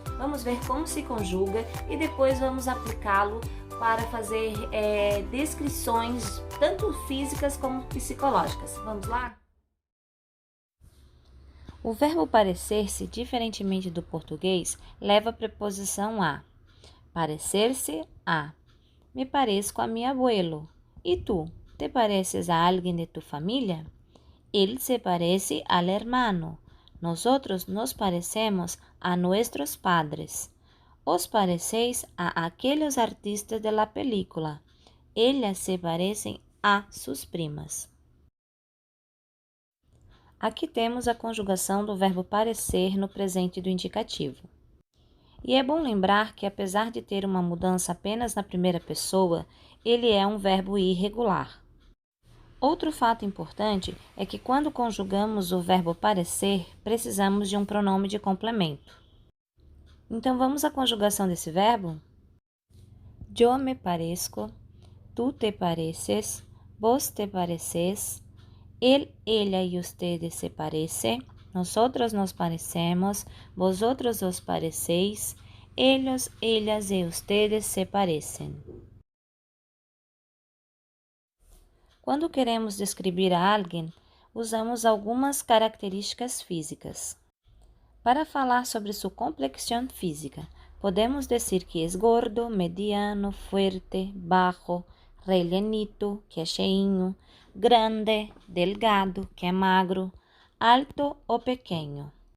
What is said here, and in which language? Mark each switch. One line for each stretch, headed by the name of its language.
Portuguese: Vamos ver como se conjuga e depois vamos aplicá-lo para fazer descrições tanto físicas como psicológicas. Vamos lá? O verbo parecer-se, diferentemente do português, leva a preposição a. Parecer-se a.
Spanish: Me parezco a mi abuelo. ¿Y tú? ¿Te pareces a alguien de tu familia? Él se parece al hermano. Nosotros nos parecemos a nuestros padres. Os parecéis a aquellos artistas de la película. Ellas se parecem a sus primas.
Portuguese: Aqui temos a conjugação do verbo parecer no presente do indicativo. E é bom lembrar que, apesar de ter uma mudança apenas na primeira pessoa, ele é um verbo irregular. Outro fato importante é que quando conjugamos o verbo parecer, precisamos de um pronome de complemento. Então vamos à conjugação desse verbo?
Spanish: Yo me parezco, tú te pareces, vos te pareces, él, ella y ustedes se parecen, nosotros nos parecemos, vosotros os parecéis, ellos, ellas y ustedes se parecen.
Portuguese: Quando queremos descrever a alguém, usamos algumas características físicas. Para falar sobre sua complexión física, podemos dizer que é gordo, mediano, fuerte, bajo, rellenito, que é cheinho, grande, delgado, que é magro, alto ou pequeno.